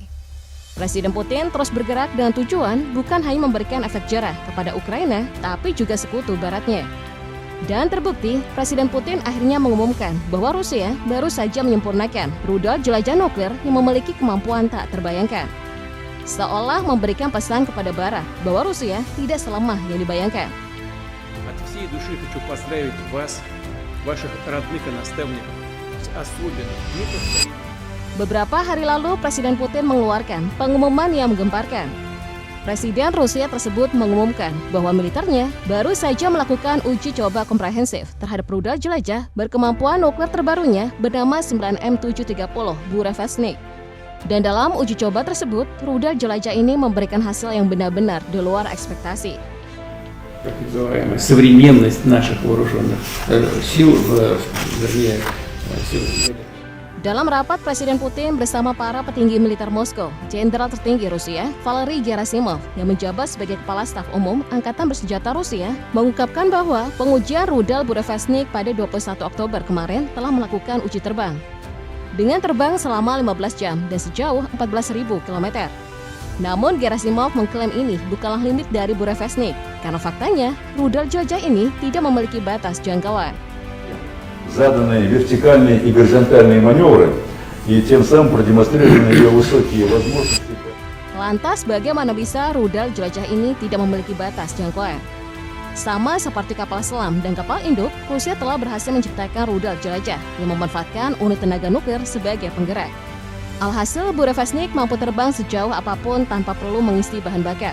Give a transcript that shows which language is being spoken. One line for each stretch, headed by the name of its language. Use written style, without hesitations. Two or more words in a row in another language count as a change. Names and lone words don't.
Indonesian: Presiden Putin terus bergerak dengan tujuan bukan hanya memberikan efek jerah kepada Ukraina, tapi juga sekutu baratnya. Dan terbukti, Presiden Putin akhirnya mengumumkan bahwa Rusia baru saja menyempurnakan rudal jelajah nuklir yang memiliki kemampuan tak terbayangkan. Seolah memberikan pesan kepada Barat bahwa Rusia tidak selemah yang dibayangkan.
Russian: От всей души хочу поздравить вас, ваших родных и наставников, с особенным неповторимым.
Indonesian: Beberapa hari lalu, Presiden Putin mengeluarkan pengumuman yang menggemparkan. Presiden Rusia tersebut mengumumkan bahwa militernya baru saja melakukan uji coba komprehensif terhadap rudal jelajah berkemampuan nuklir terbarunya bernama 9M730 Burevestnik. Dan dalam uji coba tersebut, rudal jelajah ini memberikan hasil yang benar-benar di luar ekspektasi.
Russian: Так называемая современность наших вооруженных сил, вернее, сил.
Indonesian: Dalam rapat Presiden Putin bersama para petinggi militer Moskow, Jenderal tertinggi Rusia, Valery Gerasimov, yang menjabat sebagai Kepala Staf Umum Angkatan Bersenjata Rusia, mengungkapkan bahwa pengujian rudal Burevestnik pada 21 Oktober kemarin telah melakukan uji terbang. Dengan terbang selama 15 jam dan sejauh 14.000 km. Namun Gerasimov mengklaim ini bukanlah limit dari Burevestnik, karena faktanya rudal jelajah ini tidak memiliki batas jangkauan.
Russian: Заданные вертикальные и горизонтальные маневры и тем самым продемонстрированы ее высокие возможности.
Indonesian: Lantas bagaimana bisa rudal jelajah ini tidak memiliki batas jangkauan? Sama seperti kapal selam dan kapal induk, Rusia telah berhasil menciptakan rudal jelajah yang memanfaatkan unit tenaga nuklir sebagai penggerak. Alhasil, Burevestnik mampu terbang sejauh apapun tanpa perlu mengisi bahan bakar.